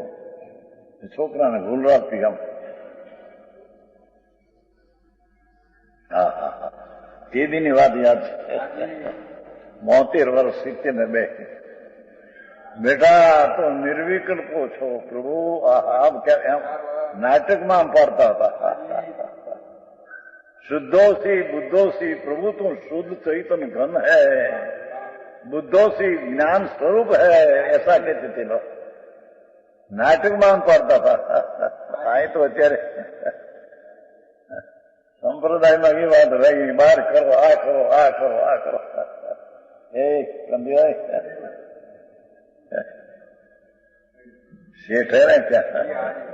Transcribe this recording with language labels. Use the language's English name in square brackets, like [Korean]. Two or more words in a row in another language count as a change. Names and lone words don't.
[Gujarati] છોકરાને ભૂલ રાખતી આમ. હા હા હા, તે દીની વાત યાદ છે. 72 વર્ષ 72. બેટા તો નિર્વિકલ્પો છો પ્રભુ. એમ નાટકમાં આમ પાડતા હતા. [Sanskrit] शुद्धोसी बुद्धोसी [Hindi] प्रभु तू शुद्ध चैतन्य घन है, बुद्धोसी ज्ञान स्वरूप है, ऐसा कहते थे लोग. [Gujarati] નાટકમાં પડતા હતા. આ તો અત્યારે સંપ્રદાયમાં એ વાત રહી, બહાર કરો, આ કરો, આ કરો, આ કરો. એ સમજાય શેઠ હે ને ત્યાં.